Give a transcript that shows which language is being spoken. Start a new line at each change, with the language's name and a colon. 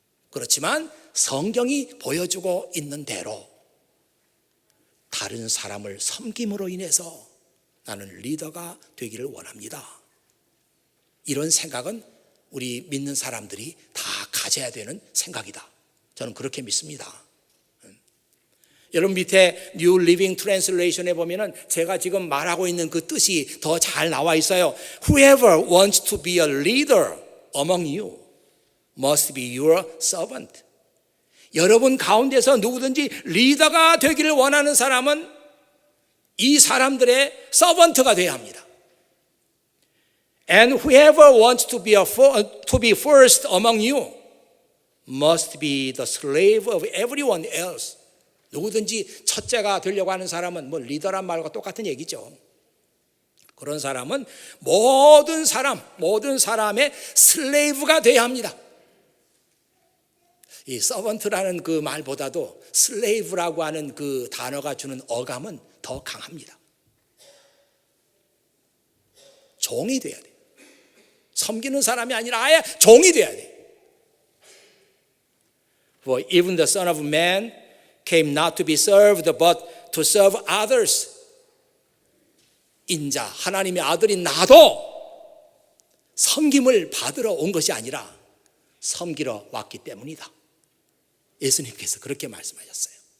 Korean: 그렇지만 성경이 보여주고 있는 대로 다른 사람을 섬김으로 인해서 나는 리더가 되기를 원합니다. 이런 생각은 우리 믿는 사람들이 다 가져야 되는 생각이다. 저는 그렇게 믿습니다. 여러분 밑에 New Living Translation에 보면은 제가 지금 말하고 있는 그 뜻이 더 잘 나와 있어요.
English: Whoever wants to be a leader among you must be your servant.
Korean: 여러분 가운데서 누구든지 리더가 되기를 원하는 사람은 이 사람들의 서번트가 되어야 합니다.
English: And whoever wants to be first among you must be the slave of everyone else.
Korean: 누구든지 첫째가 되려고 하는 사람은 뭐 리더란 말과 똑같은 얘기죠. 그런 사람은 모든 사람의 슬레이브가 되어야 합니다. 이 서번트라는 그 말보다도 슬레이브라고 하는 그 단어가 주는 어감은 더 강합니다. 종이 돼야 돼. 섬기는 사람이 아니라 아예 종이 돼야 돼.
English: For even the Son of Man came not to be served but to serve others.
Korean: 인자, 하나님의 아들인 나도 섬김을 받으러 온 것이 아니라 섬기러 왔기 때문이다. 예수님께서 그렇게 말씀하셨어요.